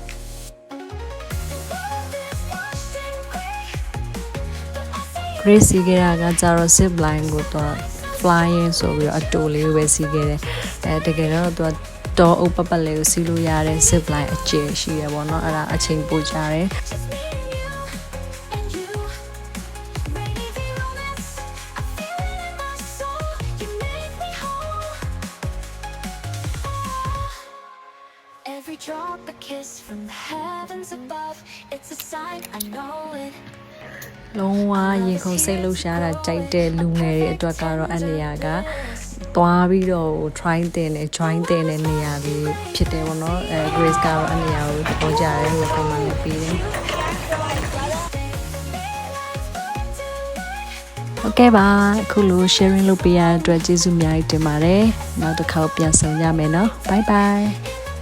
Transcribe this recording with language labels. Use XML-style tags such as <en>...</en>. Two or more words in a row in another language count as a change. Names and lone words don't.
<my>Grace စီးခဲ့တာကကြတော့</my> <en>zip line</en> <my>ကိုတော့ flying ဆိုပြီးတော့အတူလေးပဲစီးခဲ့တယ်တကယ်တော့သူကတောအုပ်ပတ်ပတ်လေးကိုစီးလို့ရတဲ့</my> <en>zip line</en> <my>အကျယ်ရှိရပေါ့နော်အဲ့ဒါအချိန်ပိုကြတယ်</my> <en>Every drop a kiss from the heavens above it's a sign I know it</en> <my>လုံးဝရင်ခုန်စိတ်လှုပ်ရှားတာကြိုက်တဲ့လူငယ်တွေအတွက်ကတော့အဲ့နေရာကသွားပြီးတော့ try တင်တယ် join တင်တဲ့နေရာလေးဖြစ်တယ်ပေါ့နော်Grace ကတော့အဲ့နေရာကိုပေါ်ကြတယ် recommend လုပ်ပေးတယ်ဟုတ်ကဲ့ပါအခုလို sharing လုပ်ပေးရတဲ့အတွက်ကျေးဇူးအများကြီးတင်ပါတယ်နောက်တစ်ခါပြန်ဆုံကြမယ်နော်</my> <en>bye bye</en>